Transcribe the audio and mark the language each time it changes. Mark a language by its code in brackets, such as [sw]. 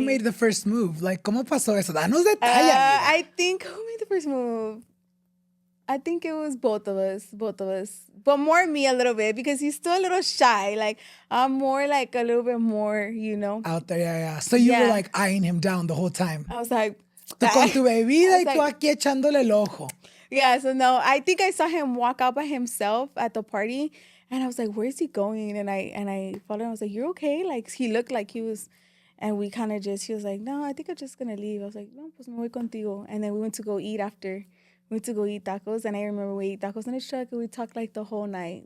[en] Who made the first move? Like, ¿cómo pasó eso? Danos detalles. I think, who made the first move? I think it was both of us. But more me a little bit because he's still a little shy. Like, I'm more like a little bit more, you know. Out there, yeah. So you were like eyeing him down the whole time. I was like... [es] Tú con tu bebida y tú aquí echándole el ojo. [en] Yeah, so no, I think I saw him walk out by himself at the party, and I was like, where's he going? And I followed him. I was like, you're okay? Like, he looked like he was, and we kind of he was like, no, I think I'm just going to leave. I was like, no, pues me voy contigo. And then we went to go eat after. We went to go eat tacos, and I remember we ate tacos in the truck, and we talked like the whole night.